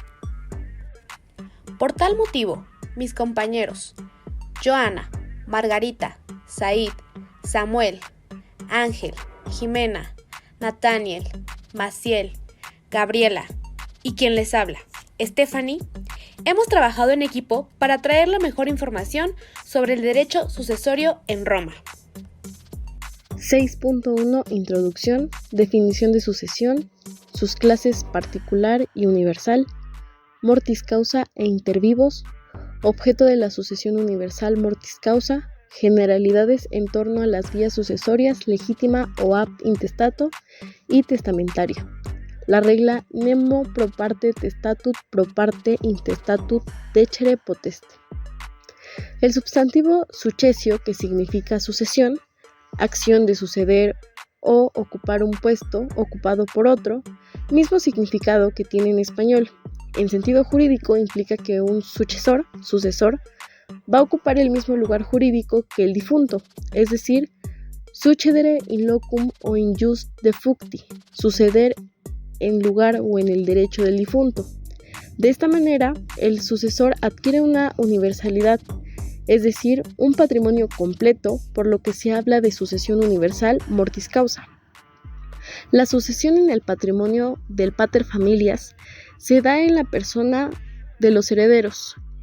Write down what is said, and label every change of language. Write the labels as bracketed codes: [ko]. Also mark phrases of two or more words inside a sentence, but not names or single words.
[es] Por tal motivo, mis compañeros, Joana, Margarita, Said, Samuel, Ángel, Jimena, Nathaniel, Maciel, Gabriela y quien les habla, Stephanie, hemos trabajado en equipo para traer la mejor información sobre el derecho sucesorio en Roma. 6.1 Introducción, definición de sucesión, sus clases particular y universal, [la] mortis causa e inter vivos, [es] objeto de la sucesión universal [la] mortis causa, [es] generalidades en torno a las vías sucesorias legítima o [la] ab intestato [es] y testamentaria. La regla [la] nemo pro parte testatut pro parte intestatut decere poteste. [es] El sustantivo successio, que significa sucesión, acción de suceder o ocupar un puesto ocupado por otro, mismo significado que tiene en español. En sentido jurídico implica que un sucesor, va a ocupar el mismo lugar jurídico que el difunto, es decir, [la] succedere in locum o in jus defuncti, [es] suceder en lugar o en el derecho del difunto. De esta manera, el sucesor adquiere una universalidad, es decir, un patrimonio completo, por lo que se habla de sucesión universal [la] mortis causa. [es] La sucesión en el patrimonio del [la] pater familias [es] se da en la persona de los herederos.